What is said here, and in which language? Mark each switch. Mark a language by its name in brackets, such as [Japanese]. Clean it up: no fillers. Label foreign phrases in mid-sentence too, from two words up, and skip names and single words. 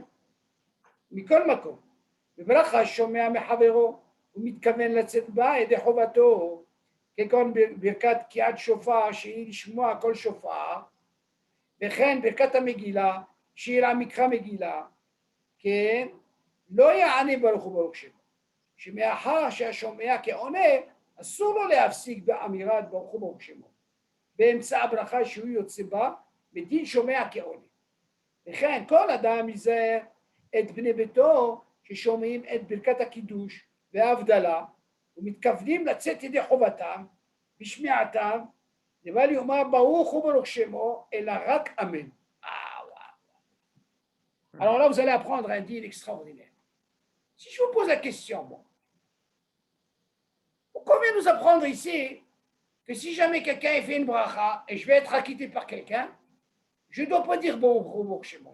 [Hebrew] מכל מקום, בברכה שומע מחברו, הוא מתכוון לצאת בה ידי חובתו, כגון ברכת תקיעת שופר, שהיא לשמוע כל שופר, וכן ברכת המגילה, שהיא למקרא מגילה, כן, לא יענה ברוך הוא ברוך שמו, שמאחר שהשומע כעונה, אסור לו להפסיק באמירת ברוך הוא ברוך שמו, באמצע הברכה שהוא יוצא בה, בדין שומע כעונה. וכן, כל אדם ייזהר את בני ביתו ששומעים את ברכת הקידוש וההבדלה, ומתכוונים לצאת ידי חובתם בשמיעתם, לבל יאמר ברוך הוא ברוך שמו, אלא רק אמן. [French] Alors là, vous allez apprendre un deal extraordinaire. Si je vous pose la question, bon, pourquoi vient nous apprendre ici que si jamais quelqu'un fait une bracha et je vais être acquitté par quelqu'un, je ne dois pas dire [Hebrew] ברוך שמו.